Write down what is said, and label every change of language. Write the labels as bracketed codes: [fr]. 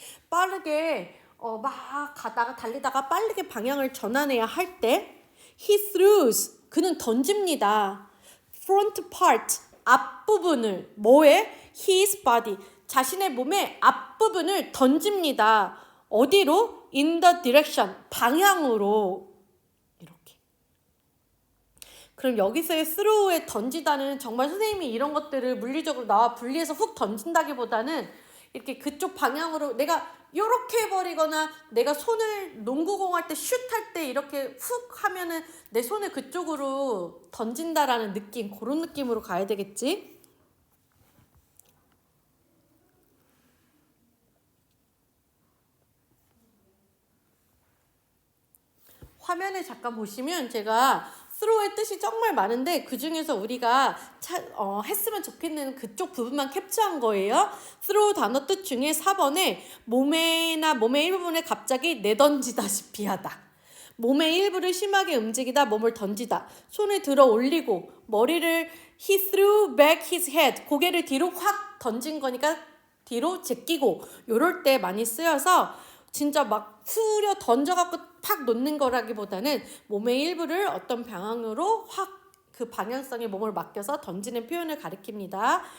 [ko] 빠르게 막 가다가 달리다가 빠르게 방향을 전환해야 할 때 [en] he throws [ko] 그는 던집니다. [en] front part [ko] 앞부분을 뭐에? [en] his body [ko] 자신의 몸의 앞부분을 던집니다. 어디로? [en] In the direction, [ko] 방향으로. 이렇게. 그럼 여기서의 throw에 던지다는 정말 선생님이 이런 것들을 물리적으로 나와 분리해서 훅 던진다기보다는 이렇게 그쪽 방향으로 내가 이렇게 해버리거나 내가 손을 농구공 할 때 슛 할 때 이렇게 훅 하면은 내 손을 그쪽으로 던진다라는 느낌, 그런 느낌으로 가야 되겠지? 화면에 잠깐 보시면 제가 throw의 뜻이 정말 많은데 그 중에서 우리가 했으면 좋겠는 그쪽 부분만 캡처한 거예요. throw 단어 뜻 중에 4번에 몸에나 몸의 일부분에 갑자기 내던지다시피 하다. 몸의 일부를 심하게 움직이다, 몸을 던지다. 손을 들어 올리고 머리를 [en] he threw back his head. [ko] 고개를 뒤로 확 던진 거니까 뒤로 제끼고 요럴 때 많이 쓰여서 진짜 막 후려 던져갖고 팍 놓는 거라기보다는 몸의 일부를 어떤 방향으로 확 그 방향성에 몸을 맡겨서 던지는 표현을 가리킵니다.